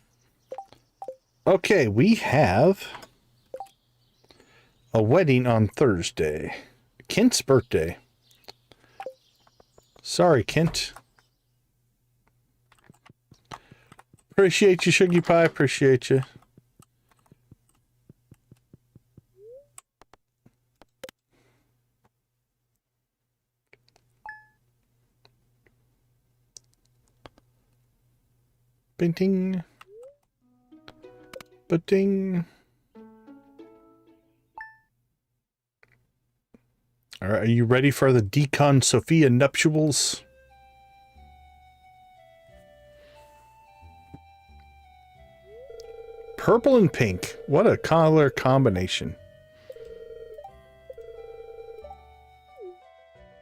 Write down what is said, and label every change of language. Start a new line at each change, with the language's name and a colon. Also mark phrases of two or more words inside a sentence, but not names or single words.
English: Okay, we have a wedding on Thursday. Kent's birthday. Sorry, Kent. Appreciate you, Sugar Pie. Appreciate you. Binting. Ba-ding. All right, are you ready for the Decon Sophia nuptials? Purple and pink. What a color combination.